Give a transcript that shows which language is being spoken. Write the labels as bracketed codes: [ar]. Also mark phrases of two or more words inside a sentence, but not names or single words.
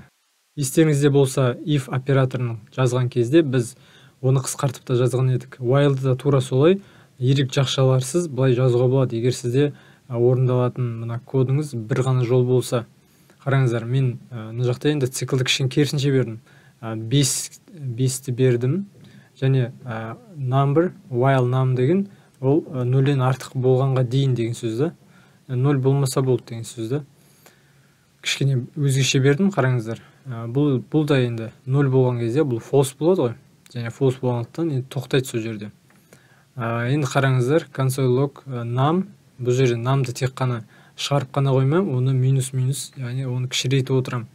[kk] Естеріңізде болса, if операторын жазған кезде біз оны қысқартып та жазған едік. While'ды да тура солай ерек жақшаларсыз былай жазуға болады. Егер сізде орындалатын мына кодыңыз бір ғана жол болса, қараңыздар, мен мына жақта енді циклды кішкене керісінше бердім. 5-ті бердім, және number, while num деген ол 0-ден артық болғанға дейін деген сөз да. 0 болмаса болды деген сөз да. Кішкене өзгеше бердім, қараңыздар. Бұл да енді 0 болған кезде бұл false болады ғой. Және false болғандықтан енді тоқтайды сол жерде. Енді қараңыздар, [en] console log num, [kk] бұл жерде numды тек қана шығарып қана қоймам, оны минус, яғни оны кішірейтіп отырам.